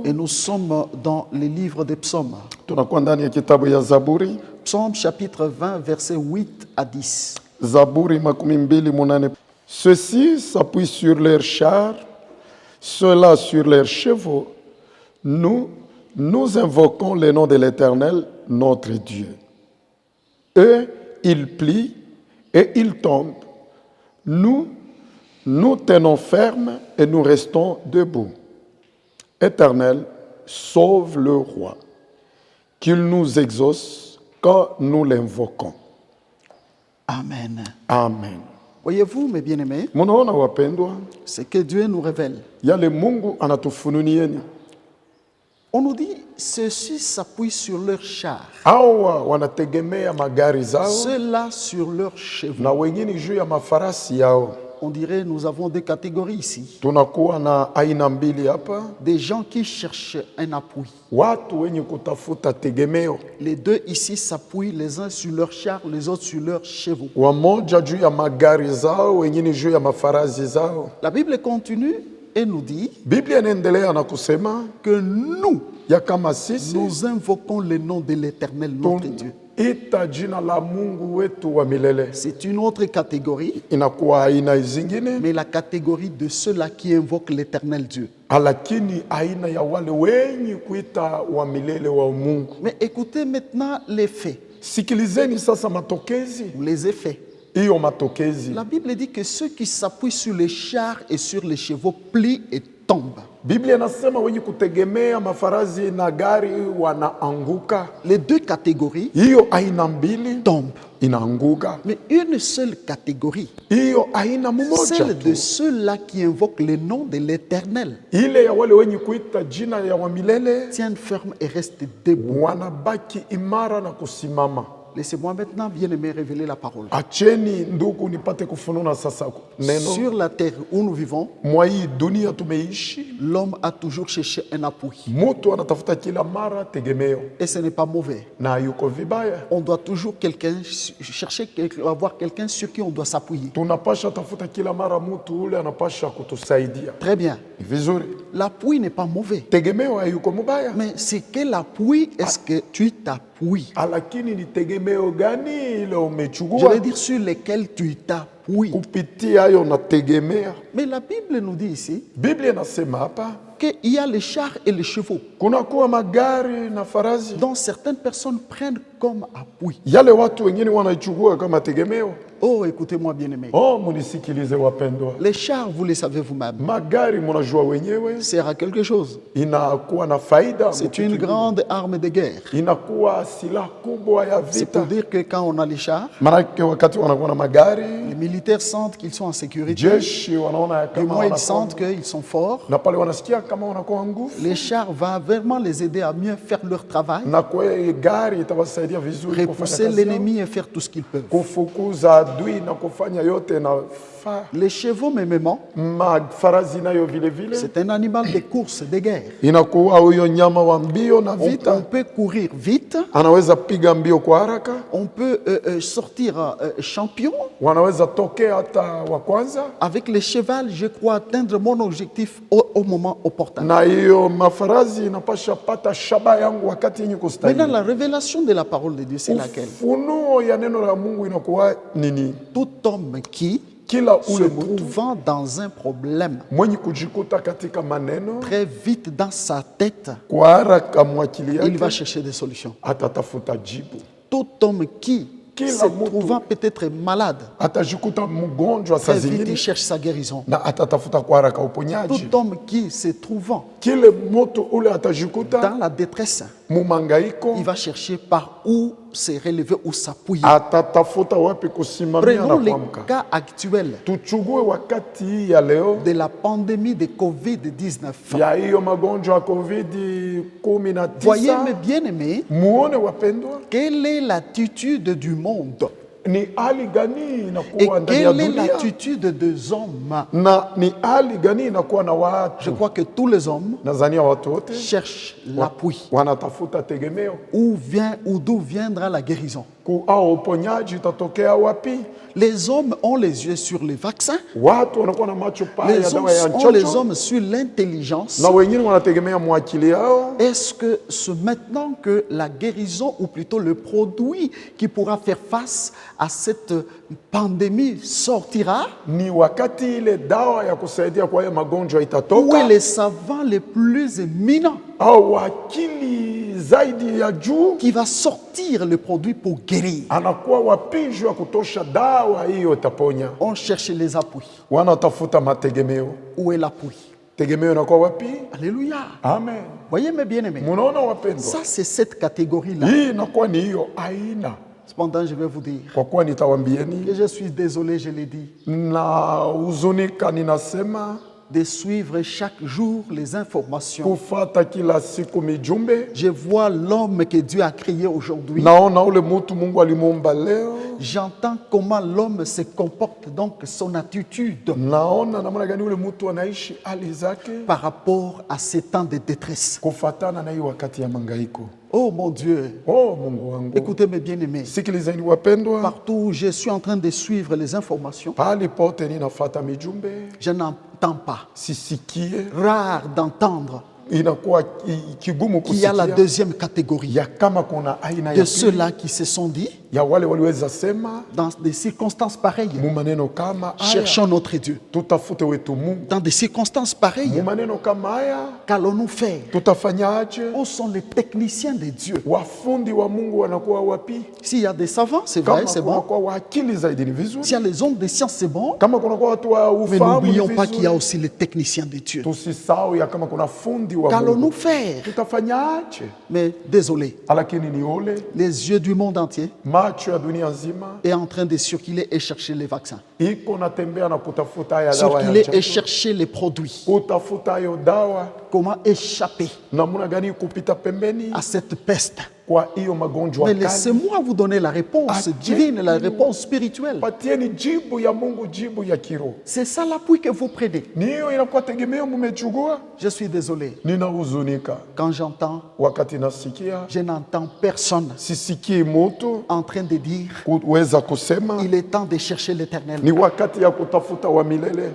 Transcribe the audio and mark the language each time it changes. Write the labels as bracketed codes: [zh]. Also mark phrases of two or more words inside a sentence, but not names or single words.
[fr] Et nous sommes dans les livres des psaumes. [sw] Tunakuwa ndani ya kitabu ya Zaburi. [fr] Psaume chapitre 20, versets 8 à 10. [sw] Zaburi 28. [fr] Ceux-ci s'appuient sur leurs chars, ceux-là sur leurs chevaux. Nous invoquons le nom de l'Éternel, notre Dieu. Eux, ils plient et ils tombent. Nous tenons ferme et nous restons debout. Éternel, sauve le roi, qu'il nous exauce quand nous l'invoquons. Amen. Amen. Voyez-vous, mes bien-aimés, [sw] Munaona wapendwa, [fr] ce que Dieu nous révèle. [sw] yale Mungu anatufununieni. [fr] On nous dit, ceux-ci s'appuient sur leurs chars, [sw] Hawa wanategemea magari zao [fr] ceux-là sur leurs chevaux. [sw] na wengine juu ya mafarasi yao. [fr] On dirait nous avons deux catégories ici. [sw] tunakuwa na aina mbili hapa, [fr] Des gens qui cherchent un appui. [sw] watu wenye kutafuta tegemeo, [fr] Les deux ici s'appuient les uns sur leurs chars, les autres sur leurs chevaux. [sw] wamoja juu ya magari zao, wengine juu ya mafarazi zao. [fr] La Bible continue et nous dit [sw] Biblia inaendelea na kusema [fr] que nous, [sw] ya kama sisi [fr] nous invoquons le nom de l'Éternel, notre Dieu. [sw] ita jina la Mungu wetu wa milele. [fr] C'est une autre catégorie, [sw] Inakuwa aina zingine, [fr] mais la catégorie de ceux-là qui invoquent l'Éternel Dieu. [sw] lakini aina ya wale wenye kuita wa milele wa Mungu. [fr] Mais écoutez maintenant les faits, [sw] Sikilizeni sasa matokezi, [fr] ou les effets. [sw] hiyo matokezi. [fr] La Bible dit que ceux qui s'appuient sur les chars et sur les chevaux plient et tombent. [sw] Biblia inasema wenye kutegemea mafarazi na gari wanaanguka. [fr] Les deux catégories [sw] Hiyo aina mbili [fr] tombent. [sw] inaanguka. [fr] Mais une seule catégorie, [sw] Hiyo aina mmoja [fr] celle de [sw] tu, [fr] ceux-là qui invoquent le nom de l'Éternel, [sw] ile ya wale wenye kuita jina ya wa milele, [fr] tiennent ferme et restent debout. [sw] wanabaki imara na kusimama. [fr] Laissez-moi maintenant, bien-aimé, révéler la parole. [sw] Acheni ndugu nipate kufununa sasa neno. [fr] Sur la terre où nous vivons, [sw] Mwa hii dunia tumeishi, [fr] l'homme a toujours cherché un appui. [sw] mtu anatafuta kila mara tegemeo, [fr] Et ce n'est pas mauvais. [sw] na yuko vibaya. [fr] On doit toujours chercher, avoir quelqu'un sur qui on doit s'appuyer. [sw] Tunapasha tafuta kila mara mtu ule anapasha kutusaidia. [fr] Très bien. [sw] Ni vizuri. [fr] L'appui n'est pas mauvais. [sw] Tegemeo hayuko mubaya, [fr] Mais c'est quel appui est-ce que tu t'appuies? [sw] lakini ni tegemeo gani ile [fr] Je [sw] umechukua [fr] vais dire sur lesquels tu t'appuies. [sw] kupitia hayo nategemea. [fr] Mais la Bible nous dit ici [sw] Biblia inasema hapa [fr] qu'il y a les chars et les chevaux [sw] kunakuwa magari na farasi, [fr] dont certaines personnes prennent comme appui. [sw] yale watu wengine wanaichukua kama tegemeo. [fr] Oh, écoutez-moi bien aimé. [sw] Oh, munisikilize wapendwa, [fr] Les chars, vous les savez vous-même, [sw] magari munajua wenyewe [fr] sert à quelque chose. [sw] inakuwa na faida, [fr] C'est une grande arme de guerre. [sw] inakuwa silaha kubwa ya [fr] C'est pour [sw] vita. [fr] dire que quand on a les chars, [sw] Maanake wakati wanakuwa na magari, [fr] les militaires sentent qu'ils sont en sécurité. [sw] jeshi wanaona [fr] Du [sw] kama [fr] moins, ils [sw] wanakuwa, [fr] sentent qu'ils sont forts. [sw] na pale wanasikia kama wanakuwa nguvu, [fr] Les chars vont vraiment les aider à mieux faire leur travail, [sw] na kwa hiyo gari itawasaidia vizuri kufanya [fr] repousser [sw] kazi yao, [fr] l'ennemi et faire tout ce qu'ils peuvent. [sw] kufukuza adui na kufanya yote na [fr] Les chevaux, même, [sw] mafarasi nayo vile vile [fr] c'est un animal de course, de guerre. [sw] inakuwa huyo nyama wa mbio na [fr] On [sw] vita, [fr] peut courir vite, [sw] anaweza piga mbio kwa haraka, [fr] on peut sortir champion. [sw] wanaweza tokea hata wa kwanza, [fr] Avec les chevals, je crois atteindre mon objectif au moment opportun. [sw] na hiyo mafarasi inapasha pata shaba yangu wakati yenye [fr] Maintenant, [sw] kustahili. [fr] la révélation de la parole de Dieu, c'est laquelle? [sw] Ufunuo ya neno la Mungu inakuwa nini? [fr] Tout homme qui, [sw] Kila [fr] se [sw] ule mtu [fr] trouvant dans un problème, [sw] mwenye kujikuta katika maneno [fr] très vite dans sa tête, [sw] kwa haraka mwakili [fr] il va [sw] yake [fr] chercher des solutions. [sw] atatafuta jibu. [fr] Tout homme qui, [sw] Kila [fr] se [sw] mtu [fr] trouvant peut-être malade, [sw] atajikuta mgonjwa saa [fr] très vite il [sw] zingine [fr] cherche sa guérison. [sw] na atatafuta kwa haraka uponyaji. [fr] Tout homme qui se trouvant [sw] Kile mtu ule atajikuta [fr] dans la détresse, [sw] mumangaiko, [fr] il va chercher par où se relever ou s'appuyer. [sw] atatafuta wapi kusimamia na [fr] Prenons les [sw] kuamka. [fr] cas actuels [sw] Tuchugue wakati hii ya leo [fr] de la pandémie de Covid-19. [sw] ya hiyo magonjwa ya COVID [fr] Voyez [sw] 19. [fr] mes bien-aimés, [sw] Muone wapendwa, [fr] quelle est l'attitude du monde [sw] ni hali gani [fr] et [sw] inakuwa ndani ya [fr] quelle est [sw] dunia, [fr] l'attitude des hommes. [sw] na ni hali gani inakuwa na [fr] Je [sw] watu. [fr] crois que tous les hommes [sw] Nadhania watu wote [fr] cherchent l'appui. [sw] wanatafuta tegemeo [fr] Ou d'où viendra la guérison. [sw] au uponyaji utatokea wapi. [fr] Les hommes ont les yeux sur les vaccins. [sw] Watu wanakuwa na macho pale ya [fr] Les hommes [sw] dawa ya [fr] ont les [sw] nchocho, [fr] hommes sur l'intelligence. [sw] na wengine wanategemea mwakili yao. [fr] Est-ce que c'est maintenant que la guérison, ou plutôt le produit qui pourra faire face à cette pandémie sortira? [sw] Ni wakati ile dawa ya kusaidia kwa hiyo magonjwa [fr] Où est [sw] itatoka, [fr] les savants les plus éminents [sw] au wakili zaidi ya juu [fr] qui va sortir le produit pour guérir? [sw] anakuwa wapinju ya kutosha dawa hiyo itaponya. [fr] On cherche les appuis. [sw] Wanatafuta mategemeo. [fr] Où est l'appui? [sw] Tegemeo inakuwa wapi? [fr] Alléluia. [sw] Amen. [fr] Voyez mes bien-aimés. [sw] Munaona wapendwa, [fr] Ça, c'est cette catégorie-là. [sw] hii inakuwa ni hiyo aina. [fr] Cependant, je vais vous dire [sw] Kwa kuwa nitawambieni [fr] que je suis désolé, je l'ai dit. [sw] na huzunika, ninasema [fr] de suivre chaque jour les informations. [sw] kufata kila siku mijumbe. [fr] Je vois l'homme que Dieu a créé aujourd'hui. [sw] Naona ule mutu Mungu alimuumba leo. [fr] J'entends comment l'homme se comporte, donc son attitude [sw] Naona namna gani ule mutu anaishi hali zake [fr] par rapport à ces temps de détresse. [sw] kufatana na hii wakati ya mangaiko. [fr] Oh mon Dieu, [sw] Oh Mungu wangu. [fr] écoutez mes bien-aimés. [sw] Sikilizeni wapendwa. [fr] Partout où je suis en train de suivre les informations, [sw] Pali pote ninafata mijumbe. [fr] je n'entends pas. [sw] Sisikie. [fr] Rare d'entendre [sw] Inakuwa kigumu [fr] qu'il y a la [sw] kusikia. [fr] deuxième catégorie [sw] Ya kama kuna aina [fr] de [sw] ya pili [fr] ceux-là qui se sont dit, [sw] ya wale waliweza sema [fr] dans des circonstances pareilles, [sw] mu maneno kama haya [fr] cherchons notre Dieu. [sw] tutafute wetu Mungu. [fr] Dans des circonstances pareilles, [sw] Mu maneno kama haya [fr] qu'allons-nous faire? [sw] tutafanyaje? [fr] Où sont les techniciens de Dieu? [sw] Wafundi wa Mungu wanakuwa wapi? [fr] S'il y a des savants, c'est vrai, [sw] Kama [fr] c'est bon. [sw] kunakuwa wa akili zaidi ni [fr] S'il [sw] vizuri. [fr] y a les hommes de science, c'est bon. [sw] Kama kunakuwa watu wa [fr] Mais [sw] ufahamu ni [fr] n'oublions pas qu'il y a [sw] vizuri. [fr] aussi les techniciens de Dieu. [sw] Tusisahau ya kama kuna fundi wa [fr] Qu'allons-nous [sw] Mungu. [fr] faire? [sw] Tutafanyaje? [fr] Mais désolé, [sw] Lakini ni ole [fr] les yeux du monde entier [sw] macho ya dunia nzima [fr] est en train de circuler et chercher les vaccins. [sw] iko natembea na kutafuta haya dawa ya [fr] Circuler et [sw] chanjo. [fr] chercher les produits. [sw] Kutafuta hayo dawa [fr] Comment échapper [sw] namna gani kupita pembeni [fr] à cette peste? [sw] kwa hiyo magonjwa [fr] Mais [sw] kali. [fr] laissez-moi vous donner la réponse divine, la réponse spirituelle. [sw] Patieni jibu ya Mungu, jibu ya kiroho. [fr] C'est ça l'appui que vous prenez. [sw] Ni hiyo inakuwa tegemeo mmechukua. [fr] Je suis désolé. [sw] Ninahuzunika [fr] Quand j'entends, [sw] wakati nasikia, [fr] je n'entends personne [sw] sisikii mtu [fr] en train de dire [sw] kuweza kusema [fr] il est temps de chercher l'éternel. [sw] ni wakati ya kutafuta wa milele,